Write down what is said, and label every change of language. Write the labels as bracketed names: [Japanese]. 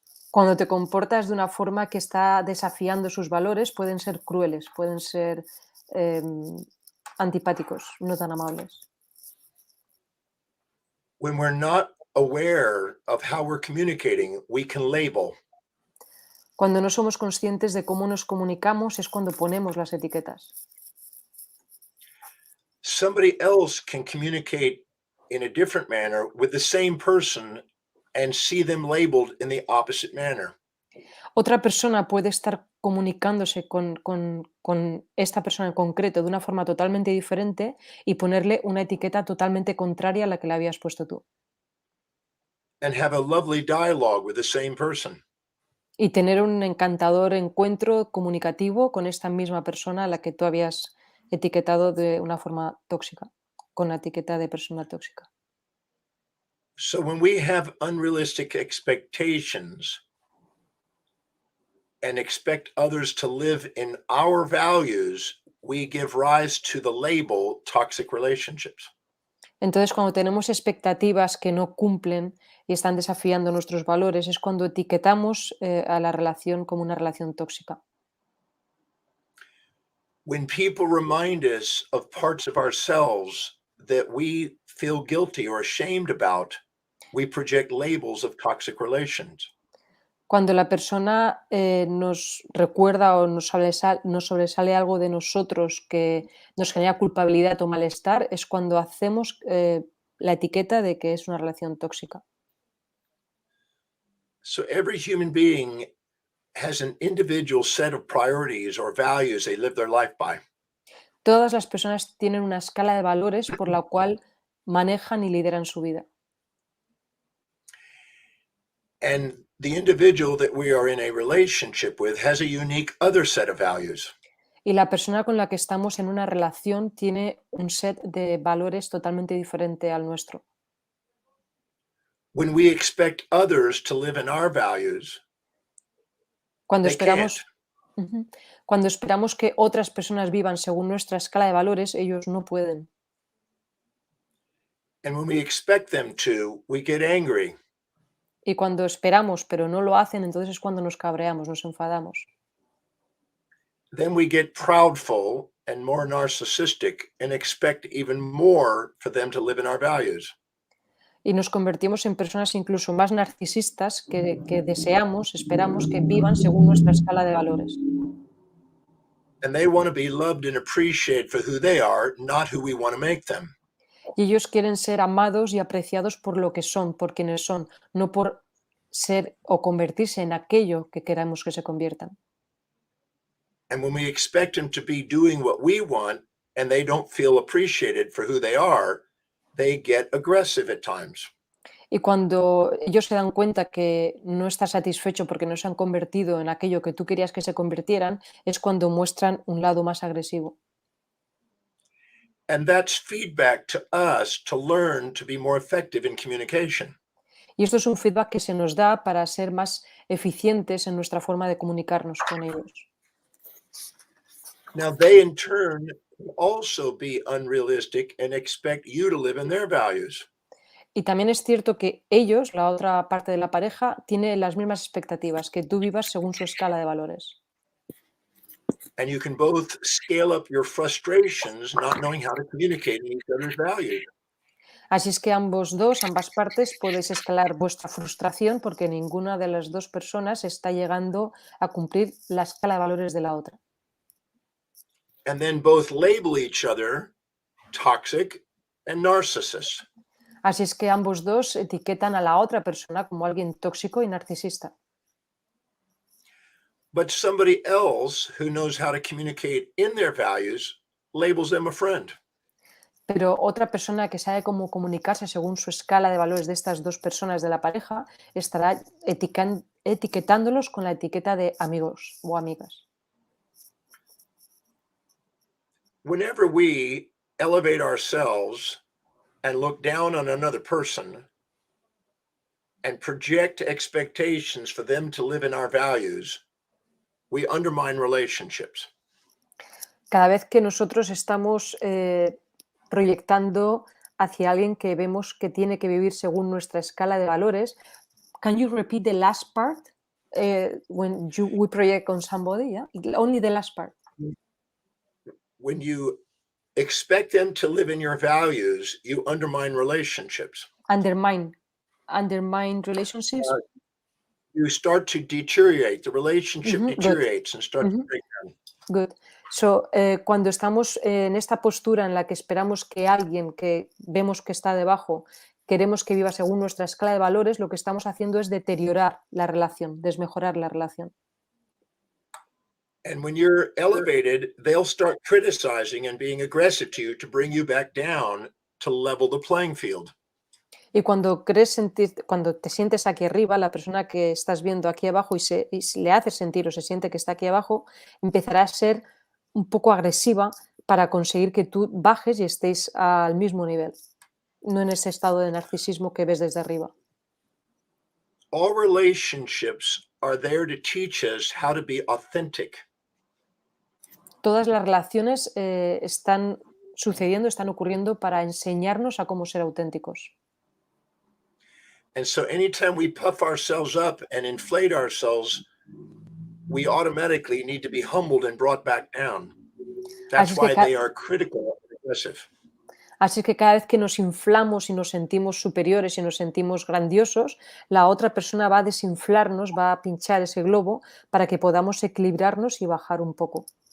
[Spanish] Cuando te comportas de una forma que está desafiando sus valores, pueden ser crueles, pueden ser antipáticos, no tan amables. [English] When we're not aware of how we're communicating, we can label. [Spanish] Cuando no somos conscientes de cómo nos comunicamos es cuando ponemos las etiquetas. [English] Somebody else can communicate in a different manner with the same person and see them labeled in the opposite manner. [Spanish] Otra persona puede estar comunicándose con esta persona en concreto de una forma totalmente diferente y ponerle una etiqueta totalmente contraria a la que le habías puesto tú. [English] And have a lovely dialogue with the same person. [Spanish] Y tener un encantador encuentro comunicativo con esta misma persona a la que tú habías etiquetado de una forma tóxica, con la etiqueta de persona tóxica. [English] So when we have unrealistic expectations and expect others to live in our values, we give rise to the label toxic relationships. [Spanish] Entonces, cuando tenemos expectativas que no cumplen y están desafiando nuestros valores, es cuando etiquetamos a la relación como una relación tóxica. [English] When people remind us of parts of ourselves that we feel guilty or ashamed about, we project labels of toxic relations. [Spanish] Cuando la persona nos recuerda o nos sobresale algo de nosotros que nos genera culpabilidad o malestar, es cuando hacemos la etiqueta de que es una relación tóxica. [English] So every human being has an individual set of priorities or values they live their life by. [Spanish] Todas las personas tienen una escala de valores por la cual manejan y lideran su vida. [English] And the individual that we are in a relationship with has a unique other set of values. [Spanish] Y la persona con la que estamos en una relación tiene un set de valores totalmente diferente al nuestro. [English] When we expect others to live in our values, [Spanish] Cuando [English] they can't. [Spanish] esperamos, Ujú. Cuando esperamos que otras personas vivan según nuestra escala de valores, ellos no pueden. [English] And when we expect them to, we get angry. [Spanish] Y cuando esperamos pero no lo hacen, entonces es cuando nos cabreamos, nos enfadamos. [English] Then we get proudful and more narcissistic and expect even more for them to live in our values. [Spanish] Y nos convertimos en personas incluso más narcisistas que deseamos, esperamos que vivan según nuestra escala de valores. [English] And they want to be loved and appreciated for who they are, not who we want to make them. [Spanish] Y ellos quieren ser amados y apreciados por lo que son, por quienes son, no por ser o convertirse en aquello que queramos que se conviertan. [English] And when we expect them to be doing what we want and they don't feel appreciated for who they are, they get aggressive at times. [Spanish] Y cuando ellos se dan cuenta que no estás satisfecho porque no se han convertido en aquello que tú querías que se convirtieran, es cuando muestran un lado más agresivo. [English] And that's feedback to us to learn to be more effective in communication. [Spanish] Y esto es un feedback que se nos da para ser más eficientes en nuestra forma de comunicarnos con ellos. [English] Now, they in turn also be unrealistic and expect you to live in their values. [Spanish] Y también es cierto que ellos, la otra parte de la pareja, tiene las mismas expectativas, que tú vivas según su escala de valores. [English] And you can both scale up your frustrations not knowing how to communicate in each other's values. [Spanish] Así es que ambas partes, podéis escalar vuestra frustración porque ninguna de las dos personas está llegando a cumplir la escala de valores de la otra. [English] And then both label each other toxic and narcissist. [Spanish] Así es que ambos dos etiquetan a la otra persona como alguien tóxico y narcisista. [English] But somebody else who knows how to communicate in their values labels them a friend. [Spanish] Pero otra persona que sabe cómo comunicarse según su escala de valores de estas dos personas de la pareja estará etiquetándolos con la etiqueta de amigos o amigas. [English] Whenever we elevate ourselves and look down on another person, and project expectations for them to live in our values, we undermine relationships. [Spanish] Cada vez que nosotros estamos proyectando hacia alguien que vemos que tiene que vivir según nuestra escala de valores, [English] can you repeat the last part? When we project on somebody, yeah? Only the last part. When you expect them to live in your values, you undermine relationships. Undermine relationships. You start to deteriorate. The relationship Good. deteriorates and starts to Mhm. break down. Good. [Spanish] So, cuando estamos en esta postura en la que esperamos que alguien que vemos que está debajo, queremos que viva según nuestra escala de valores, lo que estamos haciendo es deteriorar la relación, desmejorar la relación. [English] And when you're elevated, they'll start criticizing and being aggressive to you to bring you back down to level the playing field. [Spanish] Y cuando cuando te sientes aquí arriba, la persona que estás viendo aquí abajo y le haces sentir o se siente que está aquí abajo, empezará a ser un poco agresiva para conseguir que tú bajes y estéis al mismo nivel, no en ese estado de narcisismo que ves desde arriba. [English] All relationships are there to teach us how to be authentic. [Spanish] Todas las relaciones están sucediendo, están ocurriendo para enseñarnos a cómo ser auténticos. [English] And so anytime we puff ourselves up and inflate ourselves, we automatically need to be humbled and brought back down. That's why they are critical and aggressive. [Spanish] Así que cada vez que nos inflamos y nos sentimos superiores y nos sentimos grandiosos, la otra persona va a desinflarnos, va a pinchar ese globo para que podamos equilibrarnos y bajar un poco.